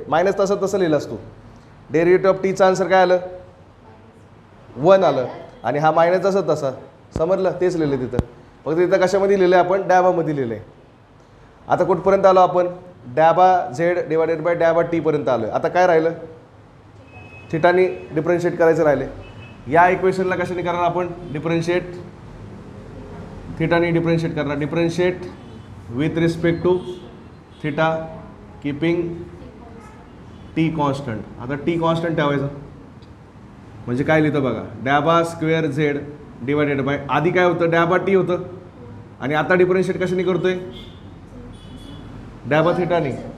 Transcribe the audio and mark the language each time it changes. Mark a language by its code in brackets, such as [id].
[mr] Minus तसं तसं लिहिलं असतो. डेरिव्हेटिव्ह ऑफ टीचा आन्सर काय आलं 1 आलं आणि हा मायनस तसं तसा. समजलं. तेच लिहिलं तिथं. फक्त इथं कशामध्ये लिहिलं आपण डॅबामध्ये लिहिलं आहे. आता कुठपर्यंत आलो आपण डॅबा झेड डिवायडेड बाय डॅबा टी पर्यंत आलो. आता काय राहिलं थिटानी डिफरन्शिएट करायचं राहिले. या इक्वेशनला कशाने करणार आपण डिफरन्शिएट. थिटानी डिफरन्शिएट करणार. [en] Differentiate with respect to theta keeping T constant. [mr] आता टी कॉन्स्टंट ठेवायचं म्हणजे काय लिहितं बघा डॅबा स्क्वेअर झेड डिवायडेड बाय आधी काय होतं डॅबा टी होतं आणि आता डिफरन्शिएट कशाने करतोय डॅबा थिटानी.